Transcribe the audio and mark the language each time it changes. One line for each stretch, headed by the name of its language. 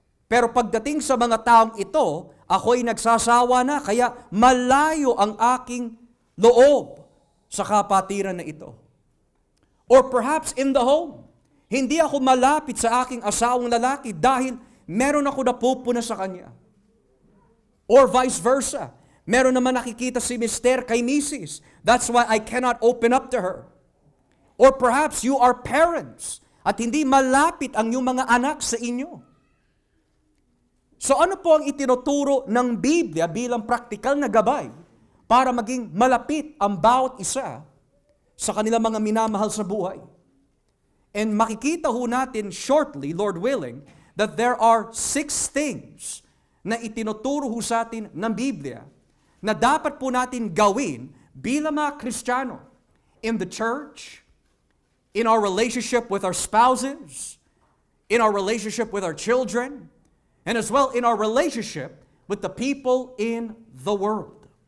Filipino: Pero pagdating sa mga taong ito, ako'y nagsasawa na, kaya malayo ang aking loob sa kapatiran na ito.
English: Or perhaps in the home,
Filipino: hindi ako malapit sa aking asawang lalaki dahil meron ako napupuna sa kanya.
English: Or vice versa.
Filipino: Meron naman nakikita si Mister kay Mrs.
English: That's why I cannot open up to her. Or perhaps you are parents
Filipino: at hindi malapit ang iyong mga anak sa inyo. So ano po ang itinuturo ng Biblia bilang praktikal na gabay para maging malapit ang bawat isa sa kanilang mga minamahal sa buhay?
English: And
Filipino: makikita ho natin
English: shortly, Lord willing, that there are 6 things
Filipino: na itinuturo ho sa atin ng Biblia na dapat po natin gawin bilang mga Kristiyano
English: in the church, in our relationship with our spouses, in our relationship with our children, and as well in our relationship with the people in the world.